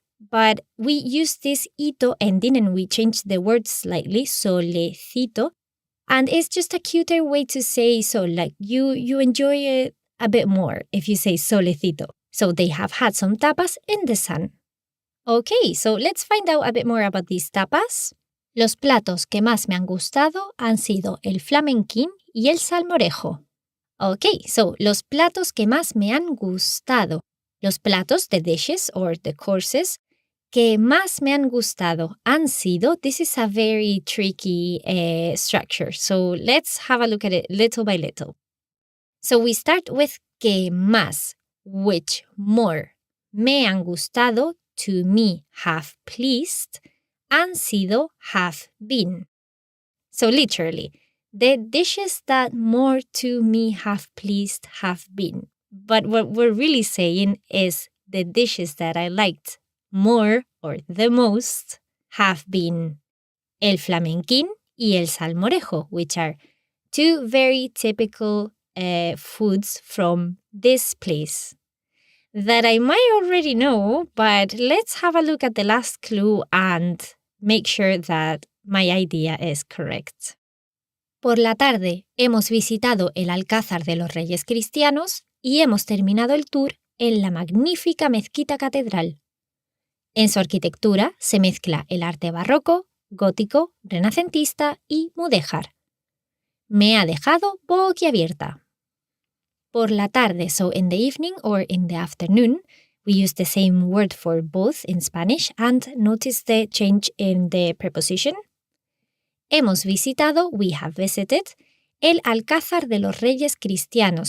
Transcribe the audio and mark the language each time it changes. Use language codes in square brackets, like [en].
[en] but we use this ito ending and we change the word slightly, solecito, and it's just a cuter way to say so, like you enjoy it a bit more if you say solecito. So they have had some tapas in the sun. Okay, so let's find out a bit more about these tapas. [es] Los platos que más me han gustado han sido el flamenquín y el salmorejo. [en] Okay, so [es] los platos que más me han gustado. Los platos, [en] the dishes or the courses, [es] que más me han gustado han sido. [en] This is a very tricky structure, so let's have a look at it little by little. So we start with [es] que más, [en] which more. [es] Me han gustado, [en] to me, have pleased. [es] Han sido, [en] have been. So literally, the dishes that more to me have pleased have been. But what we're really saying is the dishes that I liked more or the most have been el flamenquín y el salmorejo, which are two very typical foods from this place that I might already know, but let's have a look at the last clue and make sure that my idea is correct. [es] Por la tarde hemos visitado el Alcázar de los Reyes Cristianos y hemos terminado el tour en la magnífica mezquita catedral. En su arquitectura se mezcla el arte barroco, gótico, renacentista y mudéjar. Me ha dejado boquiabierta. Por la tarde, [en] so in the evening or in the afternoon, we use the same word for both in Spanish and notice the change in the preposition. [es] Hemos visitado, [en] we have visited, [es] el Alcázar de los Reyes Cristianos.